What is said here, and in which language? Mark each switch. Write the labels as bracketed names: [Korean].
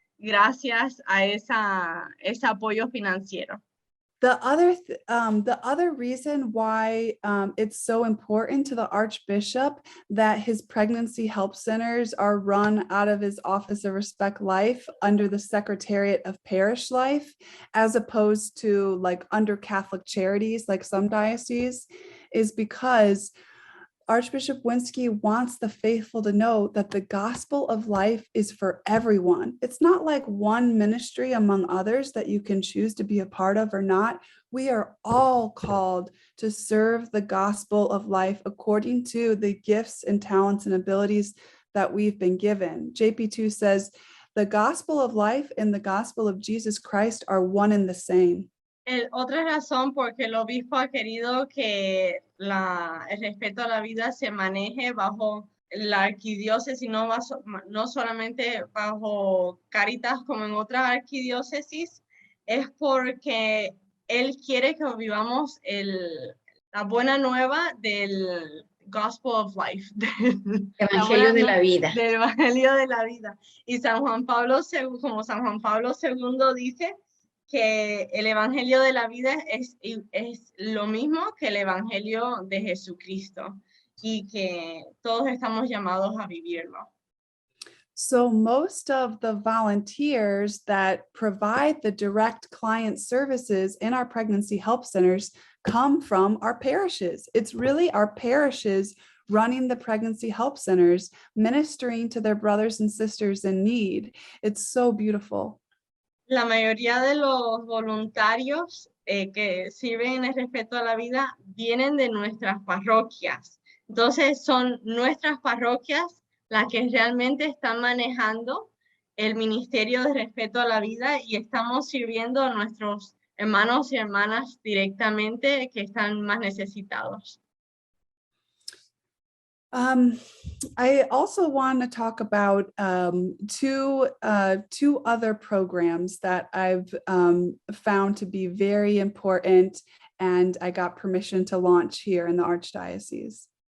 [Spanish] gracias a ese apoyo financiero. [English] The other reason why it's so important to the Archbishop that his pregnancy help centers are run out of his Office of Respect Life under the Secretariat of Parish Life, as opposed to like under Catholic Charities, like some dioceses, is because Archbishop Winsky wants the faithful to know that the gospel of life is for everyone. It's not like one ministry among others that you can choose to be a part of or not. We are all called to serve the gospel of life according to the gifts and talents and abilities that we've been given. JP2 says, the gospel of life and the gospel of Jesus Christ are one and the same. [Spanish] Otra razón porque el obispo ha querido que el respeto a la vida se maneje bajo la arquidiócesis, no solamente bajo Cáritas como en otras arquidiócesis, es porque él quiere que vivamos la buena nueva del [English] Gospel of Life, [Spanish] Evangelio de la vida. del Evangelio de la vida. Y San Juan Pablo II, como San Juan Pablo II dice, que el Evangelio de la vida es lo mismo que el Evangelio de Jesucristo y que todos estamos llamados a vivirlo. [English] So most of the volunteers that provide the direct client services in our pregnancy help centers come from our parishes. It's really our parishes running the pregnancy help centers, ministering to their brothers and sisters in need. It's so beautiful. [Spanish] La mayoría de los voluntarios que sirven en el respeto a la vida vienen de nuestras parroquias. Entonces son nuestras parroquias las que realmente están manejando el Ministerio de Respeto a la Vida y estamos sirviendo a nuestros hermanos y hermanas directamente que están más necesitados. [English] I also want to talk about two other programs that I've found to be very important, and I got permission to launch here in the Archdiocese.